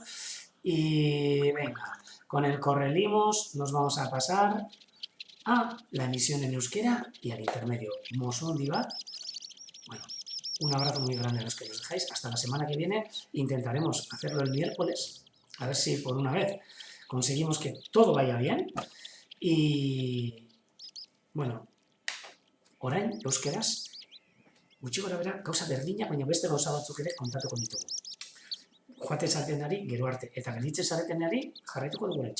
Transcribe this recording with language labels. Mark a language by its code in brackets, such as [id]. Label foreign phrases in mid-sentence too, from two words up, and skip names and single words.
[es] Y venga, con el correlimos nos vamos a pasar a la emisión en euskera y al intermedio Mosundi Bat. Bueno, un abrazo muy grande a los que nos dejáis. Hasta la semana que viene. Intentaremos hacerlo el miércoles. A ver si por una vez conseguimos que todo vaya bien. Y bueno, [eu] orain euskeraz gutxi gora bera gauza berdina, baina beste gauza batzuk ere kontatuko ditugu. Joate zatenari gero arte eta gelditzen zaretenari jarraituko dugu etxe.